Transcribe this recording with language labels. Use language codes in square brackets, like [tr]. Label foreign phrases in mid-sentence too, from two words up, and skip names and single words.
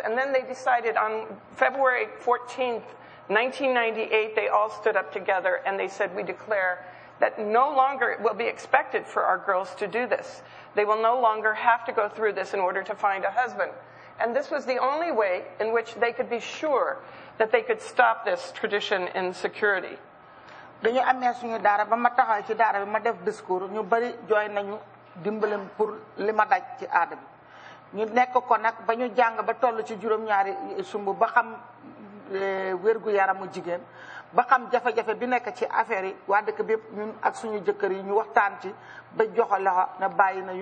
[en] And then they decided on February 14th, 1998, they all stood up together, and they said, we declare that no longer it will be expected for our girls to do this. They will no longer have to go through this in order to find a husband. And this was the only way in which they could be sure that they could stop this tradition in security. [wo] dañu amé suñu daara ba ma taxaw ci daara bi ma def discours ñu bari joy nañu dimbalam pour lima daj ci aada bi ñu nekk ko nak ba ñu jàng ba tollu ci juroom ñaari sumbu ba xam wérgu yaramu jigéen ba xam jafe-jafe bi nekk ci affaire yi waa dëkk bi ñun ak suñu jëkkër yi ñu waxtaan ci ba joxe la na bàyyi nañu